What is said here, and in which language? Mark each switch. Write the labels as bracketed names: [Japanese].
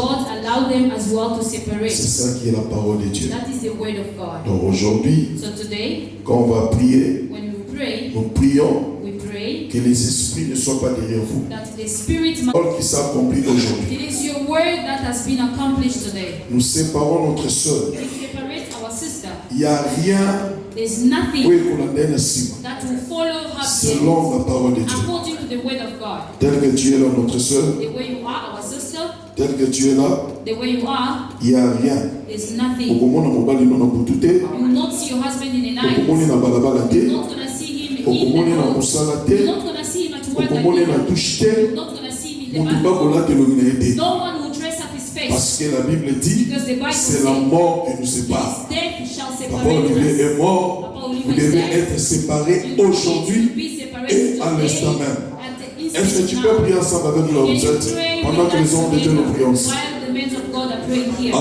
[English] God allowed them as well to separate. [French] C'est ça qui est la parole de Dieu. [English] That is the word of God. [French] Donc aujourd'hui, [English] so today, [French] quand on va prier, [English] when we pray, [French] nous prions [English] we pray [French] que les esprits ne soient pas derrière vous. [English] That the spirit [French] qui s'accomplit aujourd'hui. [English] It is your word that has been accomplished today. [French] Nous séparons notre sœur. [English] We separate our sister. [French] Il n'y a rien [English] There's nothing that will follow her [French] selon la parole de Dieu. [English] According to the word of God. [French] Tel que tu es là, notre sœur. [English] The way you are, our sister. [French] Tel que tu es là. [English] The way you are. [French] Il n'y a rien. [English] There's nothing. You will not see your husband in the night. You're not going to see him in the road. You're not going to see him at work again. You're not going to see him in the bathroom. No one will dress up his face. [French] Parce que la Bible dit, c'est la mort qui nous sépare. Papa Olivier est mort. Vous devez être séparés aujourd'hui et à l'instant même. Est-ce que tu peux prier ensemble avec nous là où vous êtes pendant que les hommes de Dieu nous prions?